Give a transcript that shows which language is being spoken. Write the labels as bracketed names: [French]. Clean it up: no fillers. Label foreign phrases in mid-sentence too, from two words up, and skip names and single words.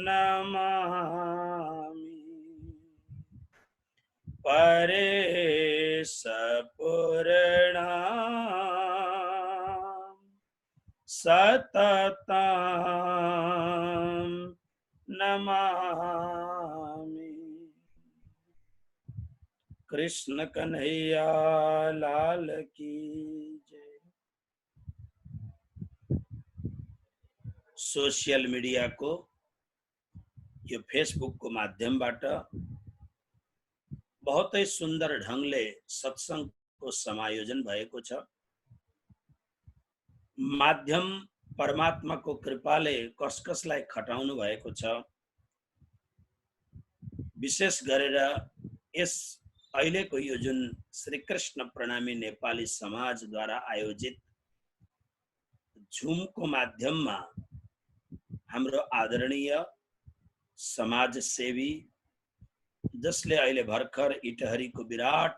[Sanskrit] नमामि, परेश पूर्णं सततं नमामि। [Hindi] कृष्ण कन्हैया लाल की जय। [English] social media [Nepali] को यो फेसबुक को माध्यमबाट [Hindi] बहुत ही सुंदर [Nepali] ढंगले सत्संग को समायोजन भएको छ। माध्यम परमात्मा को कृपाले कसकसलाई खटाउनु भएको छ। विशेष गरेर यस अहिलेको यो जुन श्री कृष्ण प्रणामी नेपाली समाज द्वारा आयोजित झुम को माध्यममा हाम्रो आदरणीय समाजसेवी जसले अहिले भर्खर इटहरीको विराट